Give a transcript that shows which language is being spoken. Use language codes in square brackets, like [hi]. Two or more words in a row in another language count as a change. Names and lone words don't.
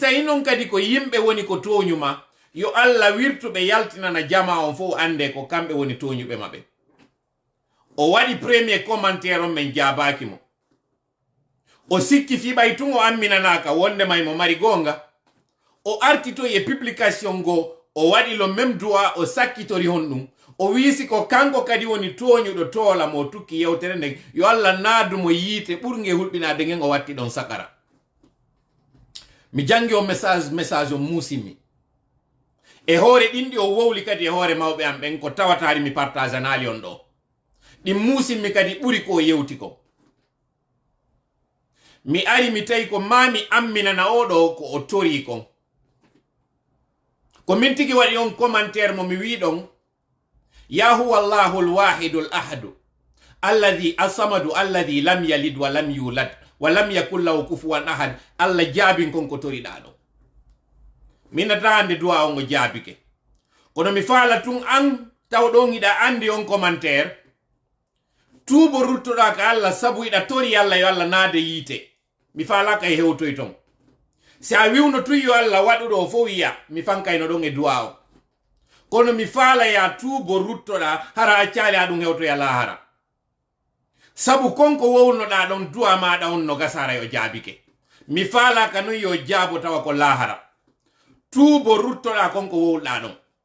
[ff] tawi noon kadi ko yimɓe woni ko toñuma yo Allah wirtuɓe yaltinana jama on fof ande ko kamɓe woni toñuɓe maɓe o waɗi [fr] premier commentaire [ff] on men jabaki mo o sikki fi ɓay tun o amminanaka wondema mo mari gonga o artito e publication go o waɗi lo [fr] même droit [ff] o sakkitori hon ɗum o wiisi ko kanko kadi woni toñuɗo toola mo tukki yewtere nden yo Allah naadumo yiite ɓurge hulɓinade ngen o watti ɗon sakara mi jangi o message o muusimi e hoore ɗinɗi o wowli kadi e hoore mawɓe am ɓen ko tawatari mi partage anali on ɗo ɗi muusinmi kadi ɓuri ko yewti ko mi ari mi tawi ko mami amminana oɗo ko o tori kon ko min tigi waɗi on commentaire mo mi wi ɗon [ar] يا هو الله الواحد الأحد الذي الصمد الذي لم يلد ولم يولد ولم يكن له كفوا أحد [ff] Allah jaabin kon ko toriɗa ɗo minata hande duwa on o jaabike kono mi faala tun an taw ɗon iɗa andi on commentaire tuubo ruttoɗa ka Allah sabu iɗa tori Allah yo Allah naade yiite mi falaka e hewtoy ton si a wiwno tuyyo Allah waɗuɗo fo wiya mi fankayno ɗon e duwa o kono mi faala ya tuubo ruttoɗa hara accali ha ɗum hewtoya lahara sabu konko wownoɗa ɗon duwa maɗa on no gasara yo jaabike mi faala ka non yo jaabo tawa ko lahara tuubo ruttoɗa konko wowɗa ɗon